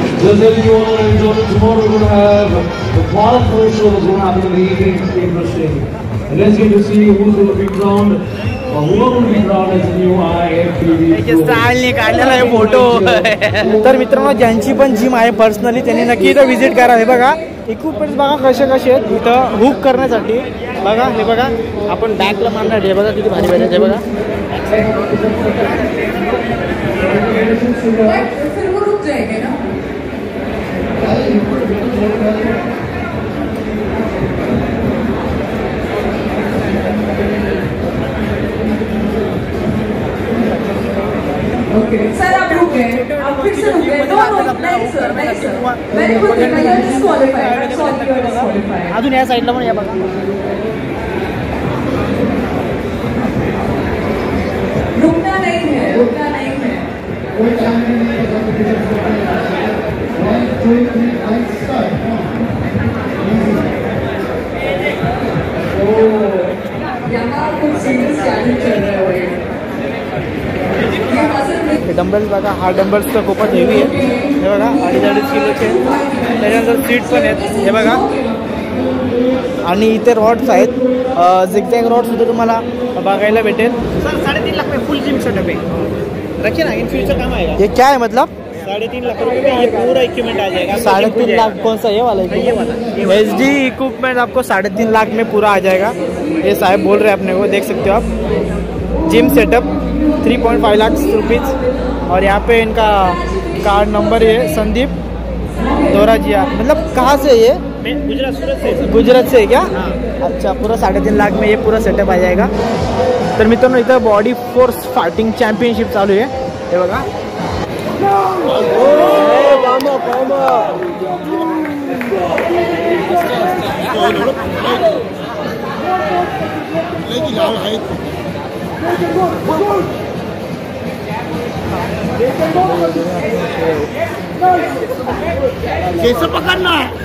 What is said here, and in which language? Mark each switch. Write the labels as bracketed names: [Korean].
[English] Just letting you all know, ladies and gentlemen, tomorrow we're going to have the qualification that's going to happen in the evening. It's interesting. And let's get to see who's going to be crowned, or who are going to be crowned as the new IFBB. [Marathi] स्टाईलने काढलेला आहे photo. तर मित्रांनो, ज्यांची पण gym आहे personally त्यांनी नक्की इथं व्हिजिट करा. हे बघा इक्विपमेंट्स बघा कसे कसे आहेत इथं हुक करण्यासाठी. बघा हे बघा आपण बॅकला मारणार. हे बघा किती भारी भारी आहे. हे बघा [Hindi] सर आप रुक गए, आप फिर से रुक गए. No, नहीं sir. [English] Very good, you are disqualified. Sorry, you are disqualified. [Marathi] अजून या साईडला पण या बघा. [Hindi] रुकना नहीं है. यहाँ कुछ सीरीज चैलेंज चल रहा है. [Marathi] डंबल्स बघा. हा डंबल्स तर खूपच हेवी आहे. हे बघा 2.5 किलोचे. त्याच्यानंतर सीट पण आहेत. हे बघा आणि इथे रॉड्स आहेत. झिगझॅग रॉड सुद्धा तुम्हाला बघायला भेटेल. [Hindi] सर 3.5 लाख में फुल जिम सेटअप है. रखिए ना, इन फ्यूचर काम आएगा. ये क्या है मतलब? 3.5 लाख रुपए में ये पूरा इक्विपमेंट आ जाएगा. 3.5 लाख कौन सा ये वाला? HD इक्विपमेंट आपको 3.5 लाख में पूरा आ जाएगा. ये साहब बोल रहे हैं अपने को, देख सकते हो आप. Gym setup 3.5 lakh rupees. और यहाँ पे इनका कार्ड नंबर है संदीप दोराजिया. मतलब कहाँ से ये? गुजरात, सूरत से. गुजरात से है क्या? अच्छा, पूरा 3.5 लाख में ये पूरा सेटअप आ जाएगा. [Marathi] तर मित्रांनो इथं बॉडी फोर्स फायटिंग चॅम्पियनशिप चालू आहे. हे बघा [Hindi] कैसे पकडना.